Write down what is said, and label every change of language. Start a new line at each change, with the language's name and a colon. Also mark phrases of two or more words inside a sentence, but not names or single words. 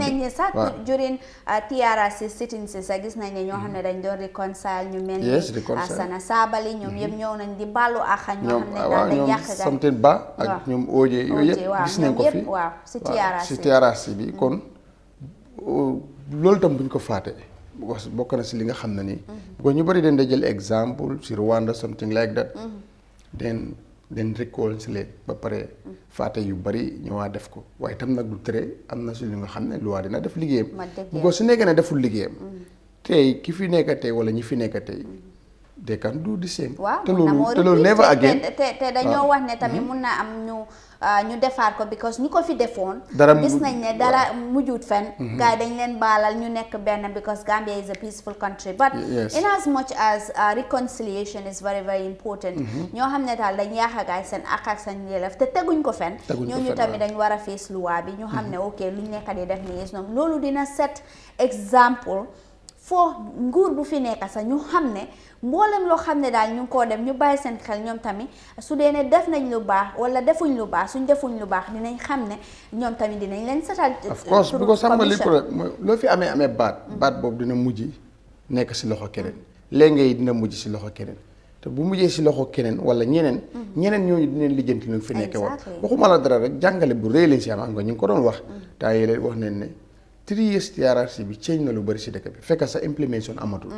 Wolof: gis nañ ne sax
English: during TRRC sittings
Wolof: sax gis nañ ne ñoo xam ne dañ doon reconcile ñu mel ni Sana Sabally ñoom yëpp ñëw nañ di baalu àq ñoo xam ne daal dañ yàq ñoom Samten Ba ak ñoom OJ yooyu yëpp gis nañ ko fi waaw si TRRC bi. kon loolu tam buñ ko faate bokk na si li nga xam ne nii because ñu bëri dañ da jël exemple si Rwanda
English: something like that
Wolof: then réconcilier ba pare faate yu bëri ñëwaat def ko, waaye tam nag du tere am na si li nga xam ne loi dina def liggéeyam. because su nekkee ne deful liggéeyam tey ki fi nekk tey wala ñi fi nekk tey
English: they can do the same.
Wolof: waaw te loolu
English: never again.
Wolof: te dañoo wax ne tamit mun na am ñu defaat ko because ñu ko fi defoon. gis nañ ne dara mujjut fen. gars yi dañ leen baalal ñu nekk benn
English: because Gambia is a peaceful country. but in as much as reconciliation is very very important.
Wolof: ñoo xam ne daal dañ yaaxa gaay seen ak ak seen yelleef te teguñ ko fen. ñooñu tamit dañ war a face loi bi ñu xam ne ok luñ nekk di def nii ñoom loolu dina set exemple foo nguur bu fi nekk sax ñu xam ne. mboolem loo xam ne daal ñu ngi koo dem ñu bàyyi seen xel ñoom tamit su dee ne def nañ lu baax wala defuñ lu baax suñ defuñ lu baax dinañ xam ne ñoom tamit dinañ leen setal.
English: of course
Wolof: bu ko sàmm li mooy loo fi amee baat boobu dina mujj nekk si loxo keneen léegi dina mujj si loxo keneen te bu mujjee si loxo keneen wala ñeneen ñooñu dinañ lijjanti ñu fi nekkee woon. waxuma la dara rek jàngale bu rëy lañ si am nga ñu ngi ko doon wax taa yi leen wax nañ ne 3 years TRRC bi change na lu bëri si dëkk bi fekk sa implementation amatul.